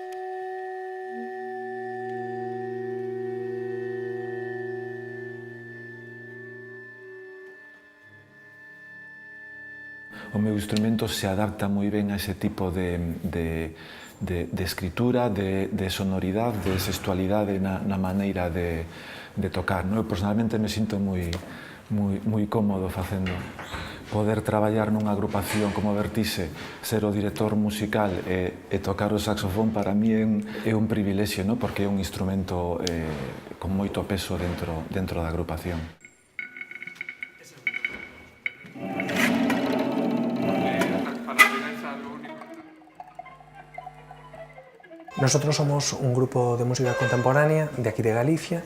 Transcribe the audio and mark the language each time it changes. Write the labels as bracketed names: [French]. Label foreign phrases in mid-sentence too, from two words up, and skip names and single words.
[Galician] O meu instrumento se adapta moi ben a ese tipo de escritura, de sonoridade, de sexualidade na maneira de tocar. Eu personalmente me sinto moi cómodo facendo. Poder traballar nunha agrupación como Vertixe, ser o director musical e tocar o saxofón para mí é un privilexio, porque é un instrumento con moito peso dentro da agrupación. [Spanish] Nosotros somos un grupo de música contemporánea de aquí de Galicia.